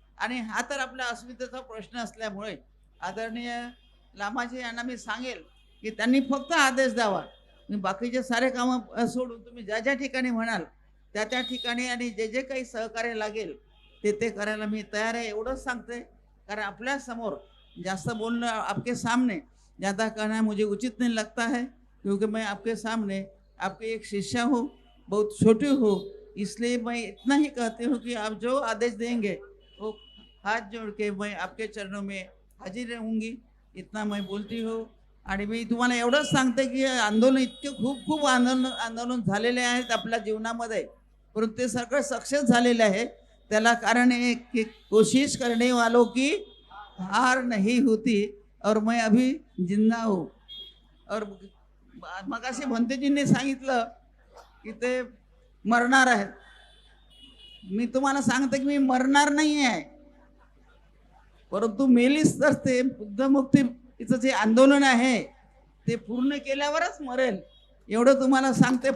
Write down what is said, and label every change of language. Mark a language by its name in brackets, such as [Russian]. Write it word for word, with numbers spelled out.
[Marathi] आणि हा तर आपला अस्मितेचा प्रश्न असल्यामुळे आदरणीय लामाजी यांना मी सांगेल की त्यांनी फक्त आदेश द्यावा. मी बाकीचे सारे कामं अ, सोडून तुम्ही ज्या ज्या ठिकाणी म्हणाल त्या त्या ठिकाणी आणि जे जे काही सहकार्य लागेल ते ते करायला मी तयार आहे, एवढंच सांगते. कारण आपल्या समोर जास्त बोलणं, [Hindi] आपके सामने ज़्यादा कहना मुझे उचित नहीं लगता है, क्योंकि मैं आपके सामने आपकी एक शिष्या हूँ, बहुत छोटी हूँ. इसलिए मैं इतना ही कहती हूँ कि आप जो आदेश देंगे वो हाथ जोड़ के मैं आपके चरणों में हाजिर रहूँगी, इतना मैं बोलती हूँ. [Marathi] आणि मी तुम्हाला एवढंच सांगते की हे आंदोलन इतके खूप खूप आंदोलन आंदोलन झालेले आहेत आपल्या जीवनामध्ये, परंतु ते सगळं सक्सेस झालेलं आहे. त्याला कारण हे की [Hindi] कोशिश करणे वालो की हार नाही होती और मैं अभी जिंदा हूँ. [Marathi] और मगाशी भंतेजींनी सांगितलं की ते मरणार आहेत. मी तुम्हाला सांगते की मी मरणार नाही आहे, परंतु मेलीच तर ते बुद्धमुक्तीचं जे आंदोलन आहे ते पूर्ण केल्यावरच मरेल, एवढं तुम्हाला सांगते.